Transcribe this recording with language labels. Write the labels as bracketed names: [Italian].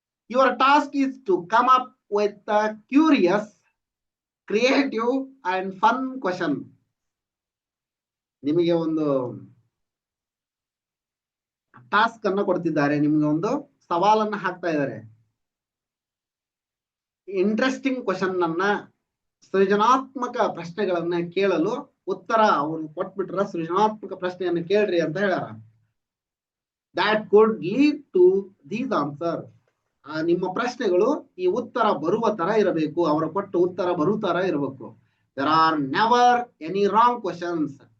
[English] Your task is to come up with a curious, creative and fun question. [Kannada] ನಿಮಗೆ ಒಂದು task ಅನ್ನ ಕೊಡ್ತಿದ್ದಾರೆ, ನಿಮ್ಗೆ ಒಂದು ಸವಾಲನ್ನ ಹಾಕ್ತಾ ಇದ್ದಾರೆ. ಇಂಟ್ರೆಸ್ಟಿಂಗ್ ಕ್ವಶನ್ ಅನ್ನ, ಸೃಜನಾತ್ಮಕ ಪ್ರಶ್ನೆಗಳನ್ನ ಕೇಳಲು ಉತ್ತರ ಅವರು ಕೊಟ್ಬಿಟ್ರ. ಸೃಜನಾತ್ಮಕ ಪ್ರಶ್ನೆಯನ್ನು ಕೇಳ್ರಿ ಅಂತ ಹೇಳ್ಯಾರ. [English] that could lead to these answers. [Kannada] ನಿಮ್ಮ ಪ್ರಶ್ನೆಗಳು ಈ ಉತ್ತರ ಬರುವ ತರ ಇರಬೇಕು, ಅವರ ಕೊಟ್ಟ ಉತ್ತರ ಬರುವ ತರ ಇರಬೇಕು. [English] there are never any wrong questions.